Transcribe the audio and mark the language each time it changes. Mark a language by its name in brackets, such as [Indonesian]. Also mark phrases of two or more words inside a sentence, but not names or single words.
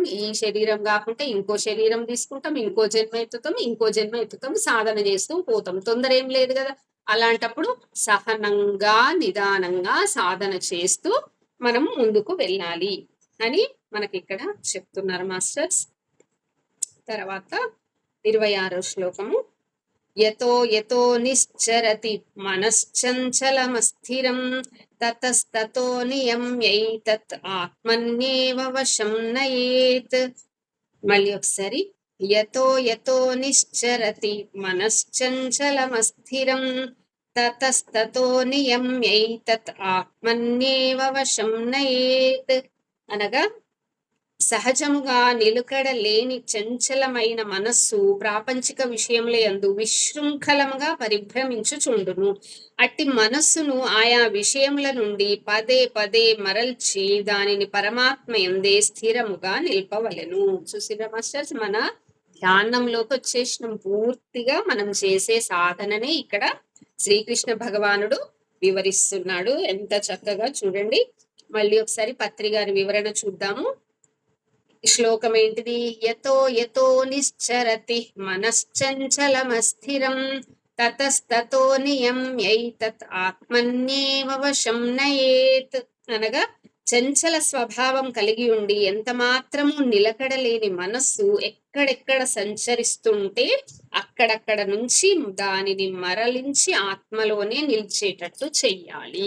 [Telugu] ఈ శరీరం కాకుంటే ఇంకో శరీరం తీసుకుంటాం, ఇంకో జన్మ ఎత్తుతాం, ఇంకో జన్మ ఎత్తుతాం, సాధన చేస్తూ పోతాం. తొందర ఏం లేదు కదా. అలాంటప్పుడు సహనంగా నిదానంగా సాధన చేస్తూ మనం ముందుకు వెళ్ళాలి అని మనకి ఇక్కడ చెప్తున్నారు మాస్టర్స్. తర్వాత 26వ శ్లోకము. [Sanskrit] యతో యతో నిశ్చరతి మనశ్చంచలమస్థిరం తతస్తతో నియమ్యైతత్ ఆత్మన్యేవ వశం నయేత్. [Telugu] మళ్ళీ ఒకసారి. [Sanskrit] యతో యతో నిశ్చరతి మనశ్చంచలమస్థిరం తతస్తతో నియమ్యైతత్ ఆత్మన్యేవ వశం నయేత్. [Telugu] అనగా సహజముగా నిలుకడ లేని చంచలమైన మనస్సు ప్రాపంచిక విషయముల యందు విశృంఖలముగా పరిభ్రమించుచుండును. అట్టి మనస్సును ఆయా విషయముల నుండి పదే పదే మరల్చి దానిని పరమాత్మ యందే స్థిరముగా నిల్పవలెను. చూసిరా మాస్టర్స్, మన ధ్యానంలోకి వచ్చేసినాం. పూర్తిగా మనం చేసే సాధననే ఇక్కడ శ్రీకృష్ణ భగవానుడు వివరిస్తున్నాడు. ఎంత చక్కగా చూడండి. మళ్ళీ ఒకసారి పత్రి గారి వివరణ చూద్దాము. శ్లోకం ఏంటిది? [Sanskrit] యతో యతో నిశ్చరతి మనశ్చంచలమస్థిరం తతస్తతో నియమ్యైతత్ ఆత్మన్యేవ వశం నయేత్. [Telugu] అనగా చంచల స్వభావం కలిగి ఉండి ఎంత మాత్రము నిలకడలేని మనస్సు ఎక్కడెక్కడ సంచరిస్తుంటే అక్కడక్కడ నుంచి దానిని మరలించి ఆత్మలోనే నిలిచేటట్టు చెయ్యాలి.